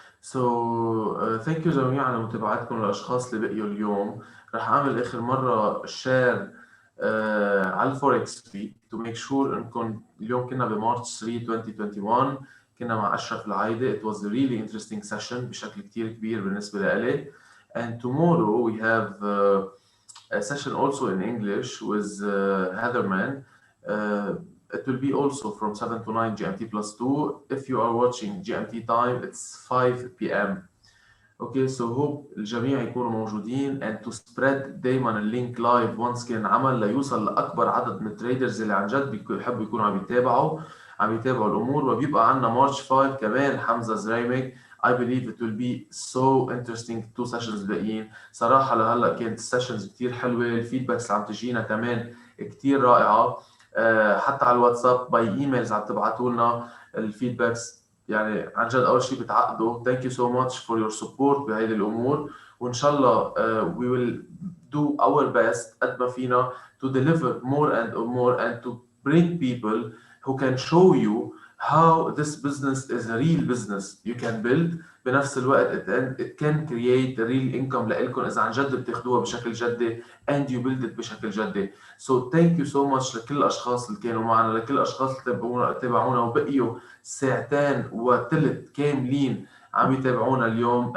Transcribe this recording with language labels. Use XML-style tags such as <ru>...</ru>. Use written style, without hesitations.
<en>So thank you</en> <ar>جميعا على متابعتكم للأشخاص اللي بقيوا اليوم. رح أعمل آخر مرة شير على الفوركس ويك</ar> <en>to make sure</en> <ar>إنكم اليوم كنا بمارس 3 2021 كنا مع أشرف العايدة.</ar> <en>It was a really interesting session</en> <ar>بشكل كتير كبير بالنسبة لإلي.</ar> <en>And tomorrow we have a session also in English with Heatherman. It will be also from 7 to 9 GMT plus 2. If you are watching GMT time, it's 5 p.m. Okay, so hope</en> <ar>الجميع يكونوا موجودين</ar> <en>and to spread</en> <ar>دايما اللينك لايف once كان عمل ليوصل لأكبر عدد من التريدرز اللي عن جد بيحبوا يكونوا عم يتابعوا الأمور. وبيبقى عندنا مارش 5 كمان حمزة زرايمك.</ar> <en>I believe it will be so interesting 2 sessions</en> <ar>باقيين. صراحة لهلا كانت السيشنز كتير حلوة، الفيدباكس اللي عم تجينا كمان كتير رائعة. حتى على الواتساب باي ايميلز عم تبعتوا لنا الفيدباكس. يعني عن جد اول شيء بتعقدوا.</ar> <en>Thank you so much for your support</en> <ar>بهيدي الامور. وان شاء الله</ar> <en>we will do our best</en> <ar>قد ما فينا</ar> <en>to deliver more and to bring people who can show you how this business is a real business you can build.</en> <ar>بنفس الوقت</ar> <en>it can create a real income</en> <ar>لإلكم إذا عن جد بتاخدوها بشكل جدي</ar> <en>and you build it</en> <ar>بشكل جدي.</ar> <en>So thank you so much</en> <ar>لكل الأشخاص اللي كانوا معنا، لكل الأشخاص اللي تابعونا وبقيوا ساعتين وثلث كاملين عم يتابعونا اليوم.</ar>